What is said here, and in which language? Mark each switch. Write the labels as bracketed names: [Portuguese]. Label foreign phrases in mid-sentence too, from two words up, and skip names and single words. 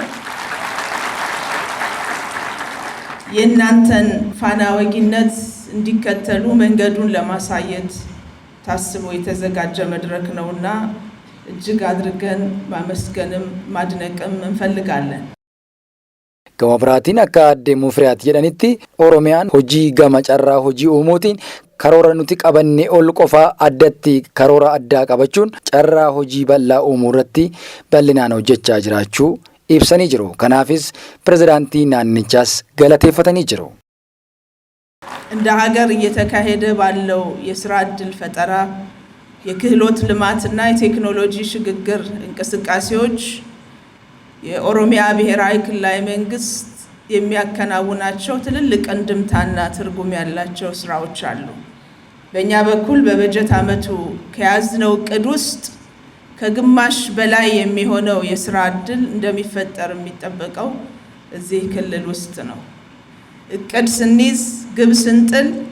[Amharic] የእናንተን ፋና ወጊነት እንዲከተሉ መንገዱን ለማሳየት ታስቦ የተዘጋጀ መድረክ ነውና እጅግ አድርገን ማመስገንም ማድነቅም እንፈልጋለን። [Oromo] Gama biraatiin akka aadde Mufriyaat jedhanitti Oromiyaan hojii gama carraa hojii uumuutiin karoora nuti qabannee ol qofaa addatti karoora addaa qabachuun carraa hojii bal'aa uumuu irratti bal'inaan hojjechaa jiraachuu ibsanii jiru. Kanaafis pirezidaantii naannichaas galateeffatanii jiru. [Amharic] እንደ ሀገር እየተካሄደ ባለው የስራ እድል ፈጠራ የክህሎት ልማትና የቴክኖሎጂ ሽግግር እንቅስቃሴዎች የኦሮሚያ ብሔራዊ ክልላዊ መንግስት የሚያከናውናቸው ትልልቅ እንድምታና ትርጉም ያላቸው ስራዎች አሉ። በእኛ በኩል በበጀት ዓመቱ ከያዝነው እቅድ ውስጥ ከግማሽ በላይ የሚሆነው የስራ እድል እንደሚፈጠር የሚጠበቀው እዚህ ክልል ውስጥ ነው። እቅድ ስንይዝ ግብ ስንጥል